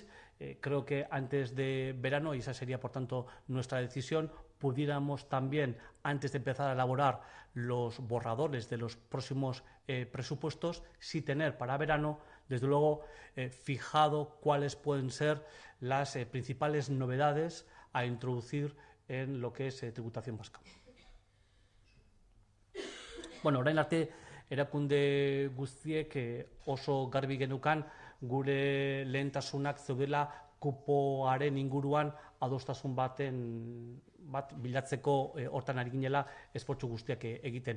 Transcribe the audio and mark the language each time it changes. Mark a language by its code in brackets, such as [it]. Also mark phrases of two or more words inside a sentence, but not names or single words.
[es] Creo que antes de verano, y esa sería por tanto nuestra decisión, pudiéramos también, antes de empezar a elaborar los borradores de los próximos presupuestos, sí tener para verano, desde luego, fijado cuáles pueden ser las principales novedades a introducir en lo que es tributación vasca. [eu] Bueno, orain arte erakunde guztiek oso garbi genukan gure lehentasunak zeudela kupoaren inguruan adostasun bat bilatzeko hortan ari ginela esfortzu guztiak egiten.